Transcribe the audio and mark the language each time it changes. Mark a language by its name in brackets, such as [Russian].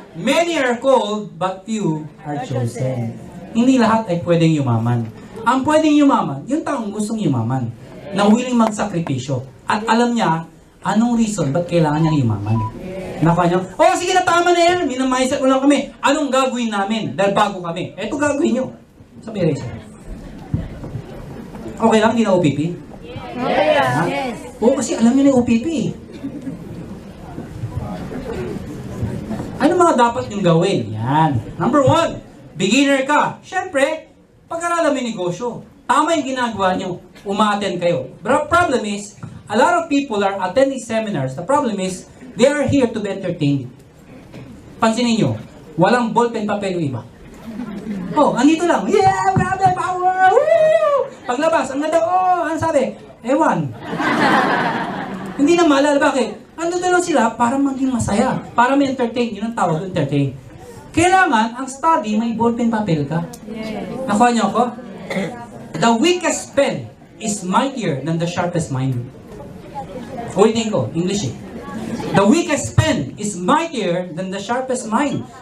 [English] Many are called, but few are chosen. [Filipino] Hindi lahat ay pwedeng yumaman. Ang pwedeng yumaman, yung taong gustong yumaman, na willing magsakripisyo. At alam niya, anong reason, ba't kailangan niyang yumaman. Nakuha niyo? Oh, sige na, tama na yan. Minamindset mo lang kami. Anong gagawin namin? Dahil bago kami. Eto gagawin niyo. Sabi rin siya. Okay lang, hindi na OPP? [English] Yes. [Filipino] Oo, kasi alam niyo na yung OPP eh. Ano mga dapat yung gawin? Yan. Number 1, beginner ka. Siyempre, pag-aralan mo yung negosyo. Tama yung ginagawa nyo. Uma-attend kayo. [English] But the problem is, a lot of people are attending seminars. The problem is, they are here to be entertained. [Filipino] Pansinin nyo, walang ballpen papel yung iba. Oh, andito lang. Yeah, grabe, power! Woo! Paglabas, ang ganda, oh, ano sabi? Ewan. Hindi na maalala, bakit? Andito lang sila para maging masaya. Para may entertain. Yun ang tawag, entertain. Kailangan, ang study, may ballpen papel ka. Nakuha niyo ako? [English] The weakest pen is mightier than the sharpest mind. [Filipino] Ulitin ko, English eh. [English] The weakest pen is mightier than the sharpest mind.